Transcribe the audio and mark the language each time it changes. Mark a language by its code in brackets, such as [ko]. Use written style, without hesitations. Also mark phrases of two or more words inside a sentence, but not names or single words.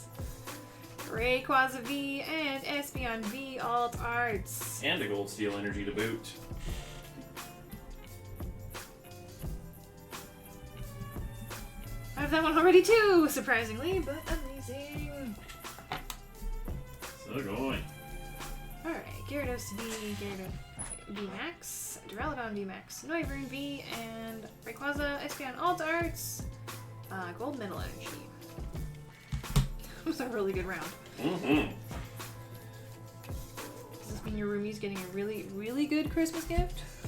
[en] Rayquaza V and Espeon V alt arts. And a Gold Steel Energy to boot. I have that one already too, surprisingly, but amazing. So going. Alright, Gyarados V, Gyarados V Max, Duraludon V Max, Noivern V, and Rayquaza Espeon alt arts. Gold Metal Energy. That was a really good round. Mm-hmm. Does this mean your roomie's getting a really, really good Christmas gift?